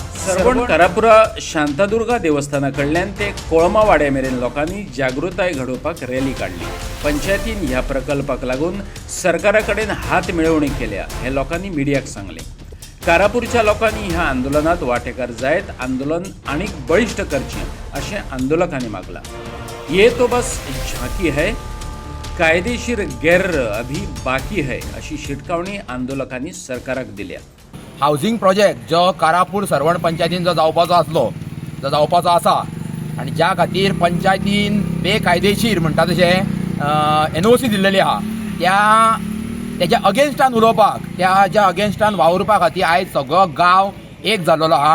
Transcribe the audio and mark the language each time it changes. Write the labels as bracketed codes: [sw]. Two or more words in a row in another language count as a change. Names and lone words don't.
[kok] सरवण कारापुरा शांतादुर्गा देवस्थाना कडल्यान ते कोळमा वाड्या मेरेन लोकांनी जागृताय घडोवपाक रॅली काढली। पंचायतीन ह्या प्रकल्पाक लागून सरकारा कडेन हात मिळवणी केल्या हे लोकांनी मिडियाक सांगले। कारापूरच्या लोकांनी ह्या आंदोलनात वाटेकार जायत आंदोलन आणिक बळिष्ठ करचे असे आंदोलकांनी मागला. [hi] ये तो बस झांकी है, कायदेशीर गैर अभी बाकी है [kok] अशी शिटकावणी आंदोलकांनी सरकाराक दिल्या. [en] housing project [kok] जो कारापूर सरवण पंचायतीन जो जावपाचो आसा आनी ज्या खातीर पंचायतीन बेकायदेशीर म्हणटा तशें NOC दिल्लेली आहा त्याच्या अगेन्स्टान उलोवपाक ज्या अगेन्स्टान वावरपा खातीर आयज सगळो गांव एक जाल्लो आहा.